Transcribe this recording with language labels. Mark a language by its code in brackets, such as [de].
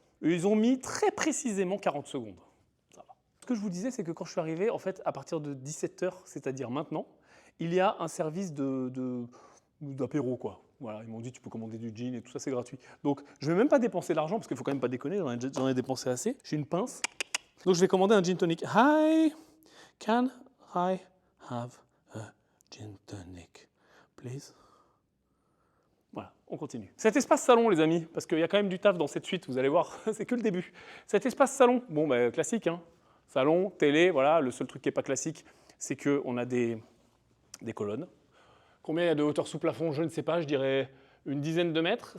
[fr] Ils ont mis très précisément 40 secondes. Ça va. Ce que je vous disais, c'est que quand je suis arrivé, en fait, à partir de 17h, c'est-à-dire maintenant, il y a un service d'apéro, quoi. Voilà, ils m'ont dit tu peux commander du gin et tout ça, c'est gratuit. Donc, je vais même pas dépenser l'argent, parce qu'il faut quand même pas déconner, j'en ai dépensé assez. J'ai une pince. Donc, je vais commander un gin tonic. [en] Hi, can I have a gin tonic, please? [fr] Voilà, on continue. Cet espace salon, les amis, parce qu'il y a quand même du taf dans cette suite, vous allez voir, c'est que le début. Cet espace salon, bon, bah, classique, hein. Salon, télé, voilà, le seul truc qui n'est pas classique, c'est qu'on a des colonnes. Combien il y a de hauteur sous plafond? Je ne sais pas, je dirais une dizaine de mètres.